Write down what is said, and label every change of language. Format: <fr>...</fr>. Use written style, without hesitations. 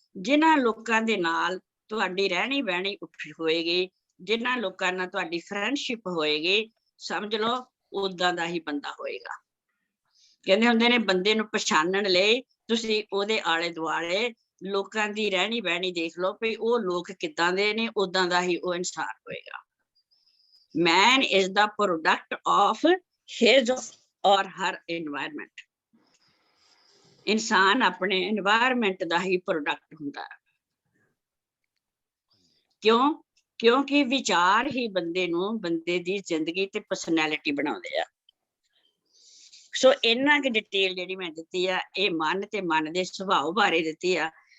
<pa>ਜਿਨ੍ਹਾਂ ਲੋਕਾਂ ਦੇ ਨਾਲ ਤੁਹਾਡੀ ਰਹਿਣੀ ਬਹਿਣੀ ਹੋਏਗੀ, ਜਿਨ੍ਹਾਂ ਲੋਕਾਂ ਨਾਲ ਤੁਹਾਡੀ ਫਰੈਂਡਸ਼ਿਪ ਹੋਏਗੀ, ਸਮਝ ਲਓ ਉਦਾਂ ਦਾ ਹੀ ਬੰਦਾ ਹੋਏਗਾ। ਕਹਿੰਦੇ ਹੁੰਦੇ ਨੇ ਬੰਦੇ ਨੂੰ ਪਛਾਣਨ ਲਈ ਤੁਸੀਂ ਉਹਦੇ ਆਲੇ ਦੁਆਲੇ ਲੋਕਾਂ ਦੀ ਰਹਿਣੀ ਬਹਿਣੀ ਦੇਖ ਲਓ, ਵੀ ਉਹ ਲੋਕ ਕਿੱਦਾਂ ਦੇ ਨੇ, ਉਦਾਂ ਦਾ ਹੀ ਉਹ ਇਨਸਾਨ ਹੋਏਗਾ।</pa> <en>Man is the product of his or her environment.</en> <pa>ਇਨਸਾਨ ਆਪਣੇ এনवायरमेंट ਦਾ ਹੀ ਪ੍ਰੋਡਕਟ ਹੁੰਦਾ ਹੈ। ਕਿਉਂਕਿ ਵਿਚਾਰ ਹੀ ਬੰਦੇ ਨੂੰ, ਬੰਦੇ ਦੀ ਜ਼ਿੰਦਗੀ ਤੇ ਪਰਸਨੈਲਿਟੀ ਬਣਾਉਂਦੇ ਆ। ਸੋ ਇੰਨਾ ਕੁ ਡਿਟੇਲ ਜਿਹੜੀ ਮੈਂ ਦਿੱਤੀ ਆ, ਇਹ ਮਨ ਤੇ ਮਨ ਦੇ ਸੁਭਾਅ ਬਾਰੇ ਦਿੱਤੀ ਆ।</pa>